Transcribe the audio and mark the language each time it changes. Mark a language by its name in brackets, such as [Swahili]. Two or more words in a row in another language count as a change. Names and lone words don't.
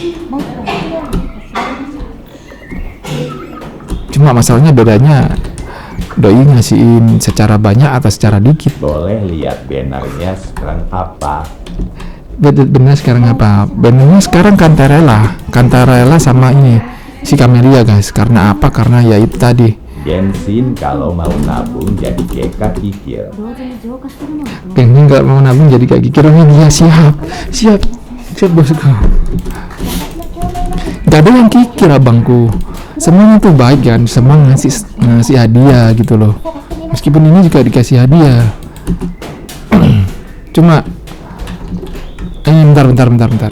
[Indonesian] Cuma masalahnya bedanya doi ngasihin secara banyak atau secara dikit. Boleh lihat bannernya sekarang apa? Bener sekarang apa? Benernya sekarang Cantarella sama ini si Camellia guys. Karena apa? Karena ya itu tadi. Genshin kalau mau nabung jadi GK kikir. [Japanese] 同時に浄化するのはどう？ [Indonesian] Pengen nggak mau nabung jadi kayak gitu. Iya siap bosku. Gak ada yang kikir abangku. Semuanya tuh baik kan. Semua ngasih hadiah gitu loh. Meskipun ini juga dikasih hadiah. Cuma bentar.